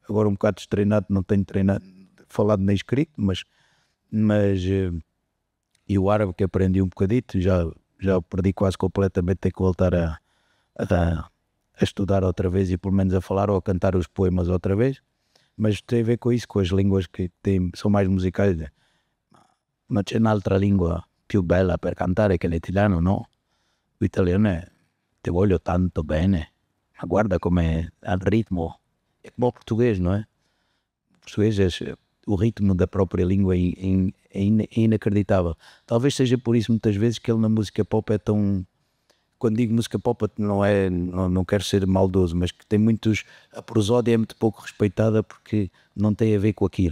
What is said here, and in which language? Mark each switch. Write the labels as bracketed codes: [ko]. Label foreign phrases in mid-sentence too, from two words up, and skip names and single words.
[pt] agora um bocado destreinado, não tenho treinado, falado nem escrito, mas e o árabe que aprendi um bocadito, já o perdi quase completamente, tenho que voltar a estudar outra vez e pelo menos a falar ou a cantar os poemas outra vez, mas tem a ver com isso, com as línguas que são mais musicais. [it] Ma c'è un'altra lingua più bella per cantare che l'italiano, no? O italiano è [nap] te voglio tanto bene, [it] ma guarda come al ritmo, [pt] é como o português, não é? O português, o ritmo da própria língua é inacreditável. Talvez seja por isso muitas vezes que ele na música pop é tão... Quando digo música pop não quero ser maldoso, mas que tem muitos... A prosódia é muito pouco respeitada porque não tem a ver com aquilo.